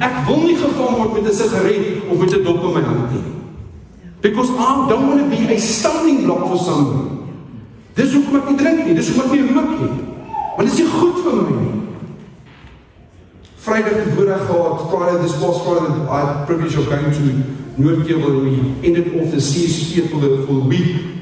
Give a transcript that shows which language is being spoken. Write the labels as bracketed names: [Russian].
[Afrikaans] Ek wil nie gevang word met 'n sigaret of met 'n dop in my hand nie. [English] Because I don't want to be a stumbling block for somebody. [Afrikaans] Dis hoekom ek nie drink nie, dis hoekom ek nie rook nie. Want dit is nie goed vir my nie. Vrydag die voorreg gehad, [English] this past Friday, I had the privilege of going to Noordkeuwel, and we ended off the CSC for the week.